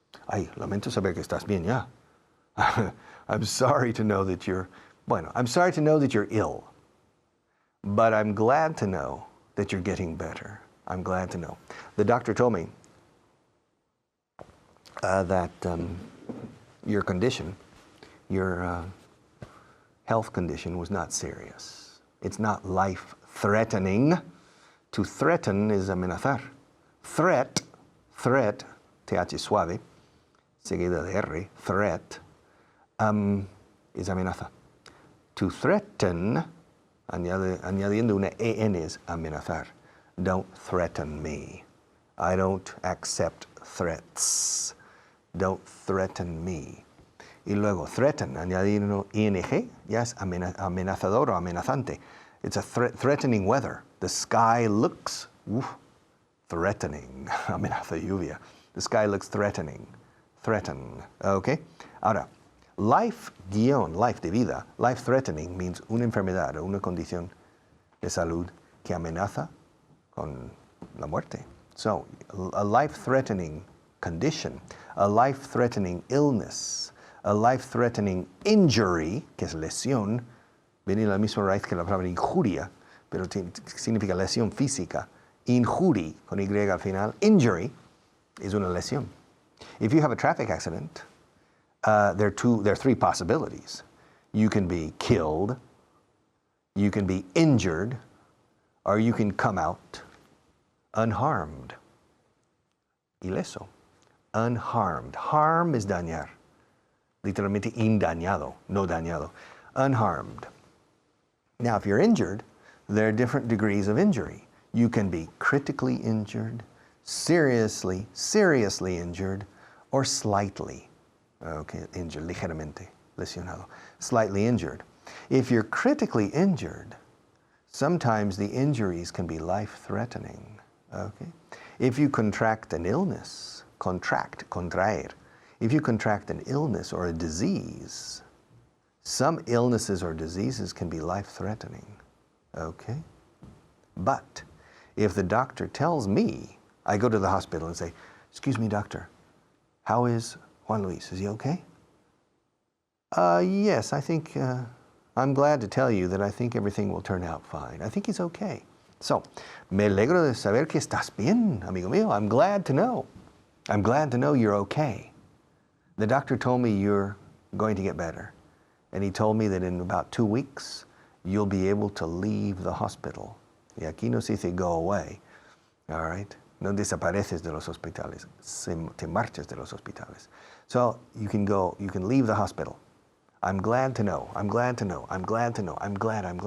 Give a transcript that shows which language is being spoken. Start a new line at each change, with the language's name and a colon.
Spanish: Ay, lamento saber que estás bien ya.
English: I'm sorry to know that I'm sorry to know that you're ill. But I'm glad to know that you're getting better. I'm glad to know. The doctor told me that your condition, your health condition was not serious. It's not life-threatening. To threaten is amenazar. Threat,
Spanish: TH suave, seguida de R,
English: threat, is amenaza.
Spanish: To threaten, añadiendo una EN, es amenazar.
English: Don't threaten me. I don't accept threats. Don't threaten me.
Spanish: Y luego, threaten, añadiendo ING, ya es amenazador o amenazante.
English: It's a threatening weather. The sky looks threatening.
Spanish: Amenaza lluvia.
English: The sky looks threatening. Threaten. Okay?
Spanish: Ahora, life de vida, life-threatening means una enfermedad o una condición de salud que amenaza con la muerte.
English: So, a life-threatening condition, a life-threatening illness, a life-threatening injury,
Spanish: que es lesión, viene la misma raíz que la palabra injuria, pero significa lesión física. Injury, con Y al final. Injury is una lesión.
English: If you have a traffic accident, there are three possibilities. You can be killed, you can be injured, or you can come out unharmed.
Spanish: Ileso.
English: Unharmed. Harm is dañar.
Spanish: Literalmente indañado, no dañado.
English: Unharmed. Now, if you're injured, there are different degrees of injury. You can be critically injured, seriously injured, or slightly, injured,
Spanish: ligeramente, lesionado,
English: slightly injured. If you're critically injured, sometimes the injuries can be life-threatening, okay? If you contract an illness, contraer. If you contract an illness or a disease, some illnesses or diseases can be life-threatening, okay? But if the doctor tells me, I go to the hospital and say, excuse me, doctor, how is Juan Luis? Is he okay? Yes, I think, I'm glad to tell you that I think everything will turn out fine. I think he's okay.
Spanish: So, me alegro de saber que estás bien, amigo mío.
English: I'm glad to know. I'm glad to know you're okay. The doctor told me you're going to get better. And he told me that in about 2 weeks, you'll be able to leave the hospital.
Spanish: Y aquí no se dice
English: go away, all right?
Spanish: No desapareces de los hospitales, te marchas de los hospitales.
English: So you can leave the hospital. I'm glad to know, I'm glad to know, I'm glad to know, I'm glad.